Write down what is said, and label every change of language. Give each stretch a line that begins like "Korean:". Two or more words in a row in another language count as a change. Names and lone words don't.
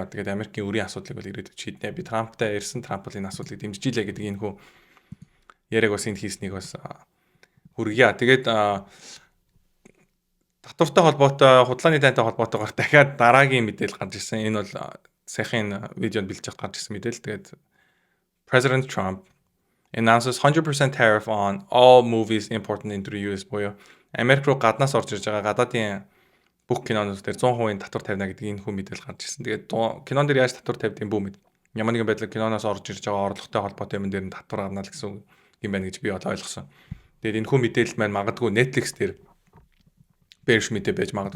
Mongolian: Тэгээд Америкийн өрийн асуудлыг бол ирээдүйд шийднэ. Би Трамптай ирсэн, Трамп бол энэ асуудлыг дэмжиж илээ гэдэг энэ хүү яриаг бас энд хийснийг бас хүргье. Тэгээд татвартай холбоотой, худлааны тайнтай холбоотойгоор дахиад дараагийн мэдээлэл гарч ирсэн. Энэ бол саяхан видеонд бэлдэж гарч ирсэн мэдээлэл. Тэгээд
English: President Trump announces 100% tariff on all movies imported into the US
Mongolian: буюу Америк руу гаднаас орж ирж байгаа гадаадын бүх кинонууд дээр 100% татвар тавина гэдэг энэ хүн мэдээлэл гарч ирсэн. Тэгээд кинон дээр яаж татвар тавьдığım бүү мэд. Ямар нэгэн байдлаар киноноос орж ирж байгаа орлоготой холбоотой юм дээр нь татвар гарна л гэсэн юм байна гэж би ойлгосон. Тэгээд энэ хүн мэдээлэл маань магадгүй Netflix дээр бэрш мэдээ байж магадгүй.